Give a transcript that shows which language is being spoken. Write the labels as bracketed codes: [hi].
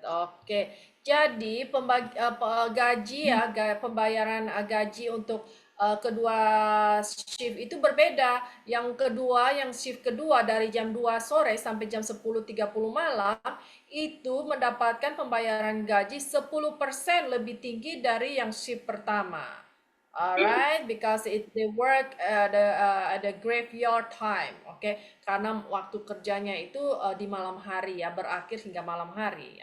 [id] Oke, jadi gaji ya, pembayaran gaji untuk kedua shift itu berbeda. Yang shift kedua dari jam 2 sore sampai jam 10:30 malam itu mendapatkan pembayaran gaji 10% lebih tinggi dari yang shift pertama. [en] Alright, because they work at the graveyard time, okay? [id] Karena waktu kerjanya itu di malam hari ya, berakhir hingga malam hari.